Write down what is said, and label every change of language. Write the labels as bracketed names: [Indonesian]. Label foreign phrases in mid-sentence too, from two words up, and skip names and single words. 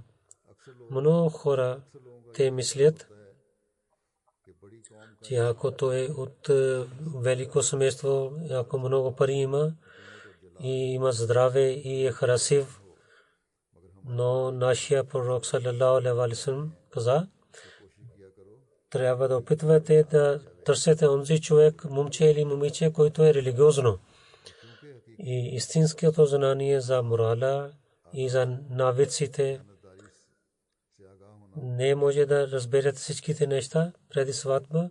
[Bulgarian] Много хора те мислят, че ако той е от велико семейство, ако много пари има и има здраве и е красив, но нашия пророк [Arabic] صلى الله عليه وسلم [Bulgarian] каза, трябва да опитвате да търсите онзи човек, момче или момиче, който е религиозно. И истинското знание за морала и за навиците не може да разберете всичките неща преди сватба.